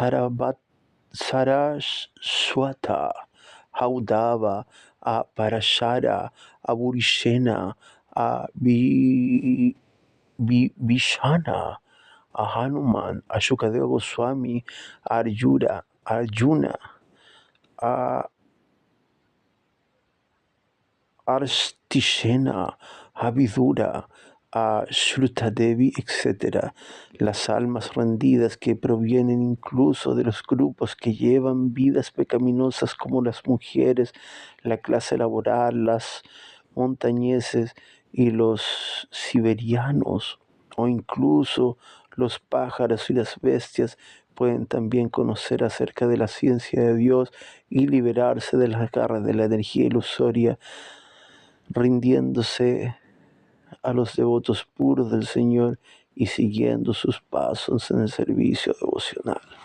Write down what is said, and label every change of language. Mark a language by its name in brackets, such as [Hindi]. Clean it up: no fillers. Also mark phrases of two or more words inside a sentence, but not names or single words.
[Spanish] Saraswata, a Udava, a Parashara, a Burishena, a Vishana, a Hanuman, a Shukadeva Goswami, a Arjuna, a Arstishena, Abhidura, a Shruta-devi, etc. Las almas rendidas que provienen incluso de los grupos que llevan vidas pecaminosas como las mujeres, la clase laboral, las montañeses y los siberianos, o incluso los pájaros y las bestias, pueden también conocer acerca de la ciencia de Dios y liberarse de las garras de la energía ilusoria, rindiéndose a los devotos puros del Señor y siguiendo sus pasos en el servicio devocional.